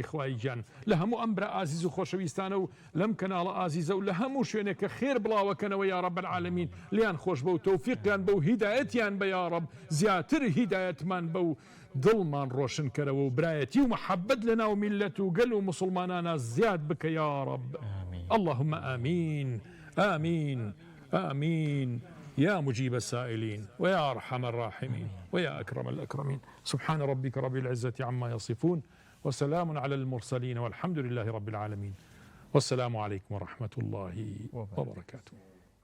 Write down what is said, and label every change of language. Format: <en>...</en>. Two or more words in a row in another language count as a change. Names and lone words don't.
<ckb>خوای گیان لە هەموو ئەم برا ئازیز و خۆشەویستانە و لەم کەناڵە ئازیزە و لە هەموو شوێنێکە خێر بڵاوەکەنەوە</ckb> <ar>یا رب</ar> <ckb>العالمین لیان خۆش بە و تەوفیقیان بە و هیدایەتیان بە</ckb> <ar>یا رب</ar> <ckb>زیاتر هیدایەتمان بە و دڵمان ڕۆشن کەرەوە و برایەتی و محەبەت لە ناو میلەت و گەل و مسلمانانە زیاد بکە یا رب</ckb> <ar>اللهم آمين آمين آمين يا مجيب السائلين ويا أرحم الراحمين ويا أكرم الأكرمين سبحان ربك رب العزة عما يصفون وسلام على المرسلين والحمد لله رب العالمين والسلام عليكم ورحمة الله وبركاته.</ar>